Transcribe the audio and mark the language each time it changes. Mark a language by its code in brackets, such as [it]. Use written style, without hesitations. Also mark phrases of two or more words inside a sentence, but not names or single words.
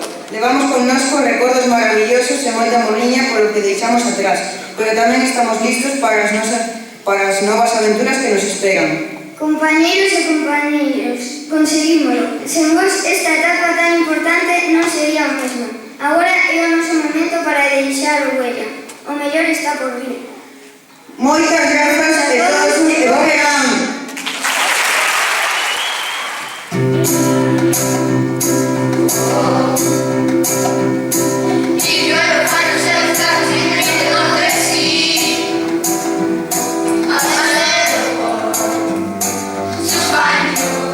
[gl] Levamos connosco recordos maravillosos e moita moliña polo que deixamos atrás, pero tamén estamos listos para as novas aventuras que nos esperan. Compañeiros e compañeiros, conseguímolo. Sen vos, esta etapa tan importante non sería o mesmo. Agora é o noso momento para deixar huella. O mellor está por vir. Moitas grazas e todos e bo verán! [en] If you ever find yourself stuck in the middle of the sea, I'll let the world to find you.